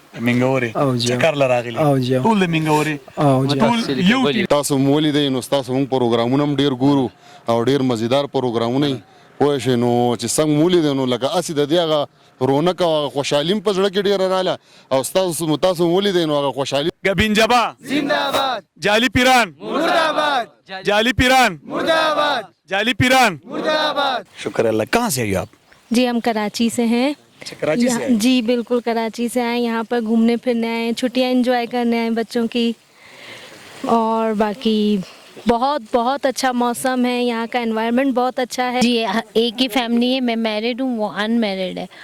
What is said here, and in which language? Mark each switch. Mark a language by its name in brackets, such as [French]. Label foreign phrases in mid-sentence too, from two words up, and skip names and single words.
[Pashto] منګوري چکر له راغلي ټول د منګوري ټول یو. تاسو مو ولیدئ نو ستاسو موږ پروګرامونه هم ډېر ګورو او ډېر مزیدار پروګرامونه وي پوه شئ. نو چې څنګه مو ولیدئ نو لکه هسې د دې هغه رونق او هغه خوشحالي هم په زړه کې ډېره راغله او تاسو مو ولیدئ نو هغه خوشحالي. گبینجبا زنده‌باد، جعلی پیران मुर्दाबाद، جعلی پیران मुर्दाबाद، جعلی پیران मुर्दाबाद. [Urdu] شکر اللہ۔ کہاں سے آئیے آپ? جی ہم کراچی سے ہیں. کراچی سے? جی بالکل کراچی سے آئے. یہاں پر گھومنے پھرنے آئے، چھٹیاں انجوائے کرنے آئے بچوں کی۔ اور باقی بہت بہت اچھا موسم ہے، یہاں کا انوائرنمنٹ بہت اچھا ہے. جی ایک ہی فیملی ہے، میں میرڈ ہوں، وہ ان میرڈ ہے.